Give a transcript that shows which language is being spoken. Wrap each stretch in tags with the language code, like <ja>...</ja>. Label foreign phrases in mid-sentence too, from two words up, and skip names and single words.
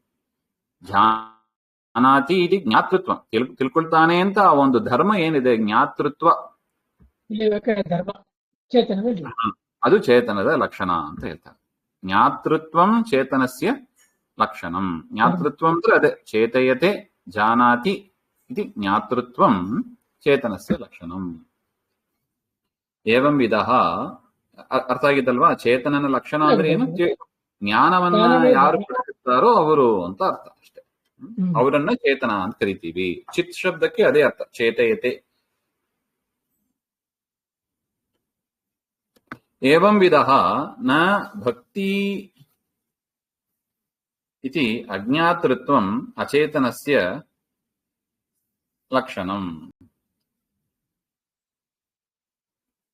<sa>ಜಾನಾತಿ ಇತಿ ಜ್ಞಾತೃತ್ವ,</sa> <kn>ತಿಳ್ಕೊಳ್ತಾನೆ ಅಂತ ಆ ಒಂದು ಧರ್ಮ ಏನಿದೆ, ಜ್ಞಾತೃತ್ವ, ಅದು ಚೇತನದ ಲಕ್ಷಣ ಅಂತ ಹೇಳ್ತಾರೆ.</kn> <sa>ಜ್ಞಾತೃತ್ವಂ ಚೇತನಸ್ಯ ಲಕ್ಷಣಂ.</sa> <kn>ಜ್ಞಾತೃತ್ವ ಅಂದ್ರೆ ಅದೇ</kn> <sa>ಚೇತಯತೆ ಜಾನಾತಿ ಇತಿ ಜ್ಞಾತೃತ್ವಂ ಚೇತನಸ್ಯ ಲಕ್ಷಣಂ. ಏವಂ ವಿಧ.</sa> <kn>ಅರ್ಥ ಆಗಿದ್ದಲ್ವಾ? ಚೇತನನ ಲಕ್ಷಣ ಅಂದ್ರೆ ಏನು? ಜ್ಞಾನವನ್ನ ಯಾರು ಪಡೆಯುತ್ತಾರೋ ಅವರು ಅಂತ ಅರ್ಥ ಅಷ್ಟೇ. ಅವರನ್ನ ಚೇತನ ಅಂತ ಕರಿತೀವಿ. ಚಿತ್ ಶಬ್ದಕ್ಕೆ ಅದೇ ಅರ್ಥ, ಚೇತಯತೆ.</kn> <sa>ಏವಂ ವಿಧ ನ ಭಕ್ತಿ ಇತಿ ಅಜ್ಞಾತೃತ್ವಂ ಅಚೇತನಸ್ಯ ಲಕ್ಷಣಂ.</sa>